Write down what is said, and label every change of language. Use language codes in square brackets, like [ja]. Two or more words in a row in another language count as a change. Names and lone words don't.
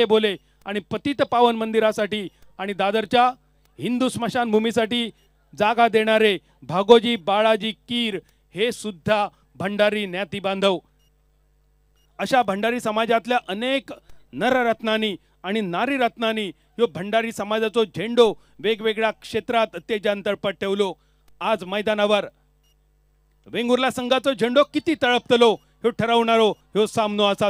[mr] बोले आणि पतित पावन मंदिरासाठी आणि दादरच्या हिंदू स्मशानभूमीसाठी जागा देणारे भागोजी बाळाजी कीर हे सुद्धा भंडारी ज्ञाती बांधव. [kok] अशा भंडारी समाजातल्या अनेक नररत्नांनी आणि नारीरत्नांनी ह्यो भंडारी समाजाचो झेंडो वेगवेगळ्या क्षेत्रात तेजान तळपत ठेवलो. आज मैदानावर वेंगुर्ला संघाचो झेंडो किती तळपतलो ह्यो ठरवणारो ह्यो सामनो असा.